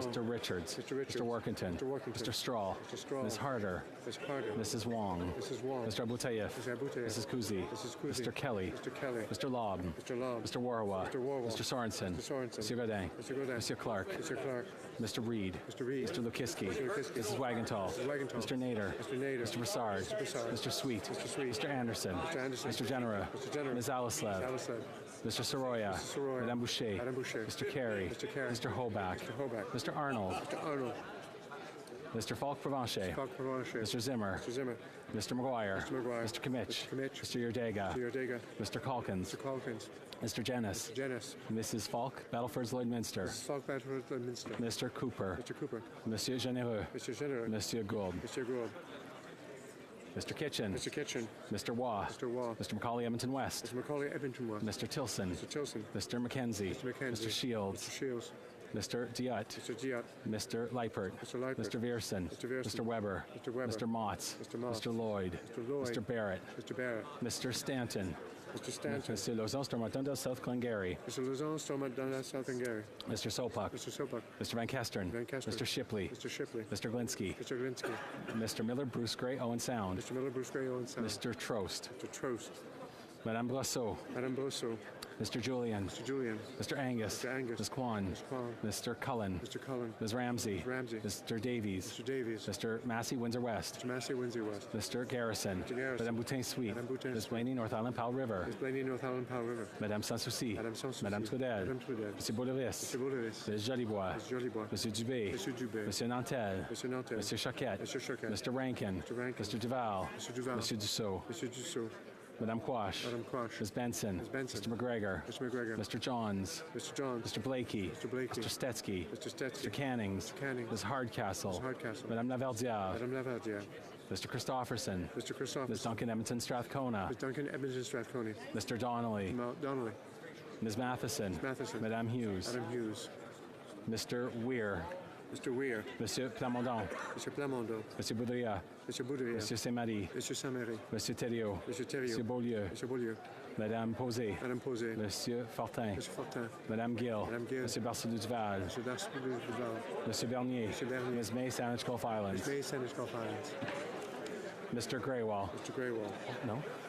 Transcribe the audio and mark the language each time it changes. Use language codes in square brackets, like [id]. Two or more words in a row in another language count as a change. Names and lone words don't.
[en] Mr. Richards. Richards. Mr. Workington. Mr. Workington. Mr. Straw. Mr. Straw. Ms. Harder. Ms. Harder. Mrs. Wong. Mrs. Wong. Mr. Abutayev. Mr. Abutayev. Mrs. Kuzi. Mrs. Kuzi. Mr. Kelly. Mr. Kelly. Mr. Lobb. Mr. Lobb. Mr. Warwa. Mr. Warwa. Mr. Sorensen. Mr. Sorensen. Mr. Godin. Mr. Godin. Mr. Clark. Mr. Clark. Mr. Reed. Mr. Reed. Mr. Lukiski. Mr. Lukiski. Mrs. Wagenthal. Mrs. Wagenthal. Mr. Nader. Mr. Nader. Mr. Broussard. Mr. Broussard. Mr. Sweet. Mr. Sweet. Mr. Anderson. Mr. Anderson. Mr. Genera. Mr. Genera. Ms. Alislev. Ms. Alislev. Mr. Soroya. Mr. Soroya. Madame Boucher. Madame Boucher. Mr. Carey. Mr. Carey. Mr. Hoback. Mr. Hoback. Mr. Arnold. Mr. Arnold. Mr. Falk-Provencher. Mr. Zimmer. Mr. McGuire. Mr. Kimmich. Mr. Yerdega. Mr. Calkins. Mr. Jennis. Mrs. Falk, Battleford's Lloydminster. Mr. Cooper. Monsieur Généreux. Monsieur Gould. Mr. Kitchen. Mr. Waugh. Mr. Macaulay Edmonton West. Mr. Tilson. Mr. McKenzie. Mr. Shields. Mr. Diot. Mr. Leipert. Mr. Vierson. Mr. Weber. Mr. Motz. Mr. Lloyd. Mr. Barrett. Mr. Stanton. Mr. Lauzon, Stormont Dundas, South Glengarry. Mr. Sopak. Mr. Van Kestern. Mr. Shipley. Mr. Glinsky. Mr. Miller, Bruce Gray, Owen Sound. Mr. Trost. Madame Brosseau. Mr. Julian. Mr. Angus. Ms. Kwan. Mr. Cullen. Ms. Ramsey. Mr. Davies. Mr. Massey, Windsor West. Mr. Garrison. Madame Boutin-Sweet. Ms. Blaney, North Island, Powell River. Madame Sanssouci. Madame Trudel. Monsieur Boulris. Ms. Jolibois. Monsieur Dubé. Monsieur Nantel. Monsieur Choquette. Mr. Rankin. Mr. Duval. Monsieur Dussault. Madame Quash. Ms. Benson. Mr. McGregor. Mr. Johns. Mr. Blakey. Mr. Stetsky. Mr. Cannings. Ms. Hardcastle. Madame Laverdiere. Mr. Christofferson. Ms. Duncan Edmonton Strathcona. Mr. Donnelly. Ms. Matheson. Madame Hughes. Mr. Weir. Monsieur Plamondon. Monsieur Boudria. Monsieur Saint-Marie. Monsieur Thériault. Monsieur Beaulieu. Madame Posé. Monsieur Fortin. Madame Gill. Monsieur Barcelou-Duval. Monsieur Bernier. Ms. May, Saanich Gulf Islands. Mr. Greywall. No?